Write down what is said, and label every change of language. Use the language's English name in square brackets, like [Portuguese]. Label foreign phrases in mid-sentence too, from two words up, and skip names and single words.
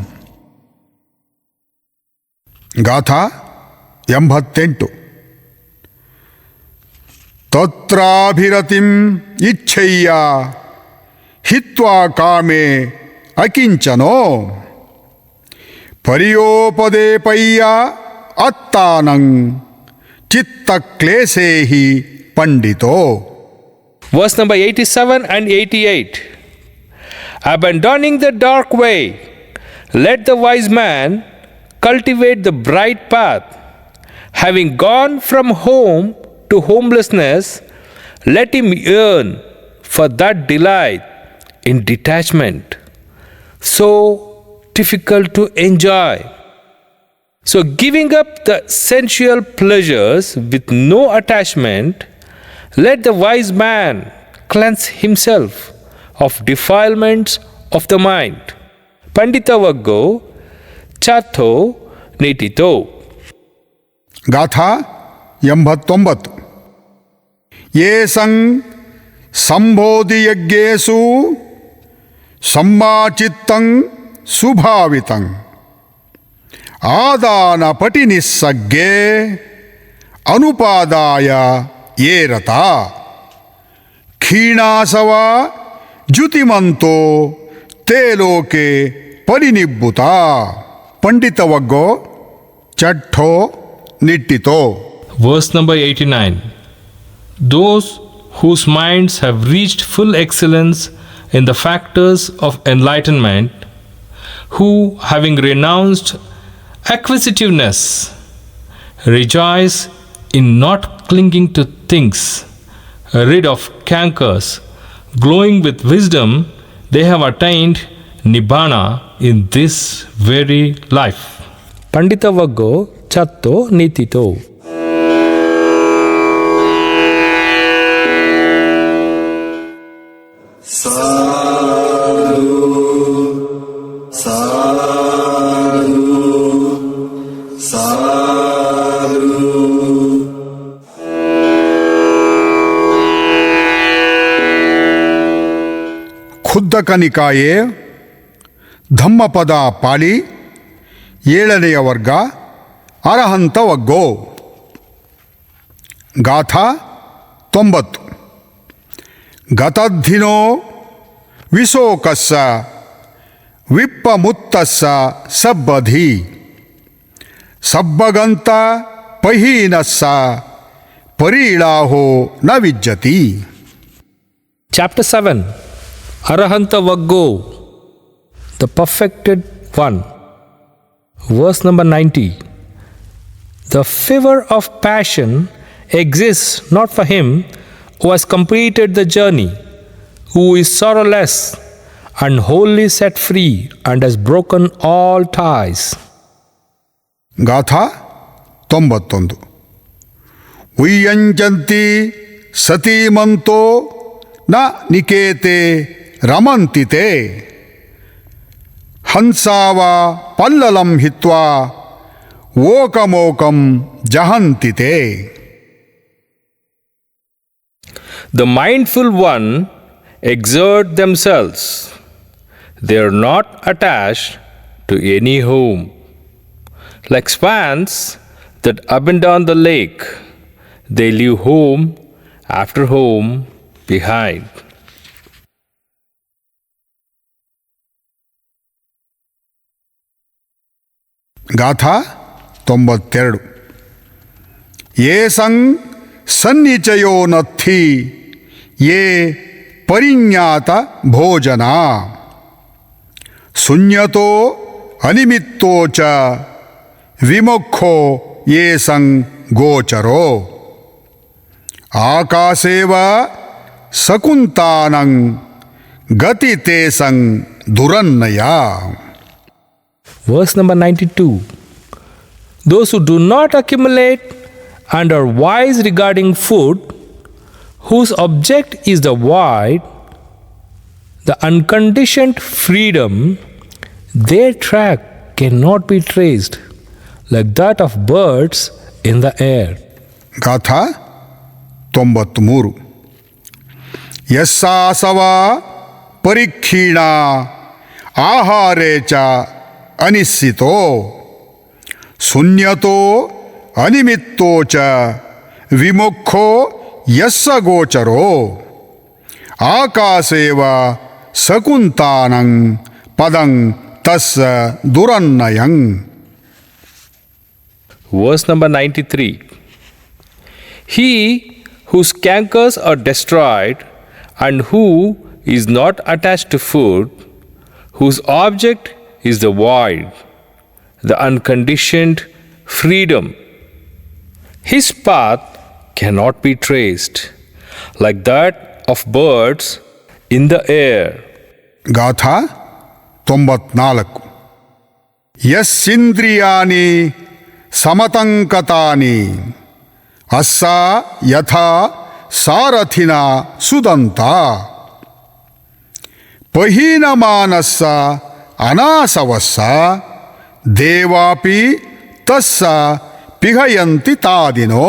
[Pali] ಗಾಥಾ 88 ತತ್ರಾಭಿರತಿಂ ಇಚ್ಛಯ್ಯ ಹಿತ್ವಾ ಕಾಮೇ ಅಕಿಂಚನೋ ಪರಿಯೋಪದೇಪಯ್ಯ ಅತ್ತಾನಂ ಚಿತ್ತಕ್ಲೇಶೇಹಿ ಪಂಡಿತೋ. [English] Verse number 87 and 88. Abandoning the dark way, let the wise man cultivate the bright path. Having gone from home to homelessness, let him yearn for that delight in detachment, so difficult to enjoy. So giving up the sensual pleasures with no attachment, let the wise man cleanse himself of defilements of the mind. [Pali] Pandita Vaggo Chatho Nitito. ಗಾಥಾ 89 ಯೇಸಂ ಸಂಬೋಧಿಯಜ್ಞೇಷು ಸಮ್ಮಾಚಿತ್ತಂ ಸುಭಾವಿತಂ ಆದಾನ ಪಟಿನಿಸ್ಸಗ್ಗೇ ಅನುಪಾದಾಯ ಏರತ ಖೀಣಾಸವ ಜ್ಯುತಿಮಂತೋ ತೇ ಲೋಕೆ ಪರಿನಿಬ್ಬುತ. ಪಂಡಿತವಗ್ಗೋ ಚಟ್ಟೋ ನಿಟ್ಟಿತೋ. [English] Verse number 89. Those whose minds have reached full excellence in the factors of enlightenment, who, having renounced acquisitiveness, rejoice in not clinging to things, rid of cankers, glowing with wisdom, they have attained nibbana in this very life. [Pali] Panditavaggo chatto nitito. Sadhu, sadhu, sadhu. ಖುದ್ದಕ ನಿಕಾಯೆ ಧಮ್ಮಪದ ಪಾಲಿ [Kannada] 7ನೆಯ ವರ್ಗ [Pali] ಅರಹಂತವಗ್ಗೋ. ಗಾಥಾ 90. ಗತದ್ಧಿನೋ ವಿಶೋಕಸ್ಸ ವಿಪ್ಪಮುತ್ತಸ್ಸ ಸಬ್ಬಧಿ ಸಬ್ಬಗಂತ ಪಹೀನಸ್ಸ ಪರೀಳಾಹೋ ನ ವಿಜ್ಜತಿ. [English] Chapter 7. Arahantavaggo, the perfected one. Verse number 90. The fever of passion exists not for him who has completed the journey, who is sorrowless and wholly set free and has broken all ties. [Pali] ಗಾಥಾ 91. ಉಯ್ಯಂಜಂತಿ ಸತೀಮಂತೋ ನ ನಿಕೇತೆ ರಮಂತಿತೆ ಹಂಸಾವ ಪಲ್ಲಲಂ ಹಿತ್ವಾ ಓಕಮೋಕಂ ಜಹಂತಿತೆ. [English] The mindful one exert themselves. They are not attached to any home. Like swans that abandon the lake, they leave home after home behind. [Pali] ಗಾಥಾ 92. ಏಸಂ ಸನ್ನಿಚಯೋ ನತ್ಥಿ ಯೇ ಪರಿಜ್ಞಾತ ಭೋಜನ ಶೂನ್ಯತೋ ಅನಿಮಿತ್ತೋ ಚ ವಿಮುಖೋ ಏಸಂ ಗೋಚರೋ ಆಕಾಶೇವ ಸಕುಂತಾನಂ ಗತಿ ತೇಸಂ ದುರನ್ನಯ. [English] Verse number 92. Those who do not accumulate and are wise regarding food, whose object is the void, the unconditioned freedom, their track cannot be traced, like that of birds in the air. [Pali] ಗಾಥಾ 93. ಯಸ್ಸಾಸವ ಪರಿಕ್ಷೀಣ ಆಹಾರೇ ಚ ಅನಿಶ್ಚಿತೋ ಶೂನ್ಯತೋ ಅನಿಮಿತ್ತೋ ಚ ವಿಮುಖೋ ಯಸ್ಸ ಗೋಚರೋ ಆಕಾಶೇವ ಸಕುಂತಾನಂ ಪದಂ ತಸ್ಸ ದುರನ್ನಯಂ. [English] Verse number 93. He whose cankers are destroyed and who is not attached to food, whose object is the void, the unconditioned freedom, his path cannot be traced, like that of birds in the air. [Pali] ಗಾಥಾ 94. ಯಸ್ಸಿಂದ್ರಿಯಾನಿ ಸಮತಂಕತಾನಿ ಅಸ್ಸ ಯಥಾ ಸಾರಥಿನ ಸುದಂತ ಪಹೀನಮಾನಸ್ಸ ಅನಾಸವಸ್ಸ ದೇವಾಪಿ ತಸ್ಸ ಪಿಹಯಂತಿ ತಾದಿನೋ.